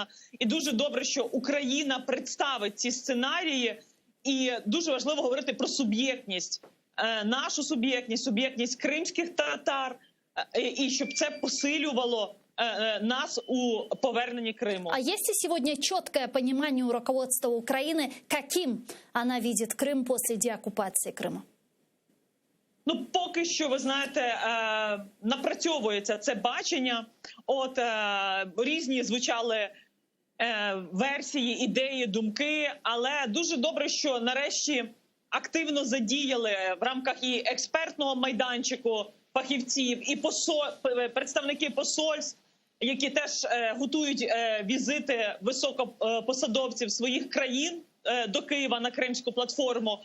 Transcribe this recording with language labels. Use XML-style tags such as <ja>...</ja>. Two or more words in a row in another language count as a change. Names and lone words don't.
<uk>І дуже добре, що Україна представить ці сценарії. І дуже важливо говорити про суб'єктність, нашу суб'єктність, суб'єктність кримських татар, і щоб це посилювало нас у поверненні Криму.</uk> <ru>А есть ли сегодня четкое понимание у руководства Украины, каким она видит Крым после деоккупации Крыма?</ru> <uk>Ну, поки що, ви знаєте, напрацьовується це бачення. Різні звучали версії, ідеї, думки, але дуже добре, що нарешті активно задіяли в рамках і експертного майданчику фахівців, і представники посольств, які теж готують візити високопосадовців своїх країн до Києва на Кримську платформу.</uk>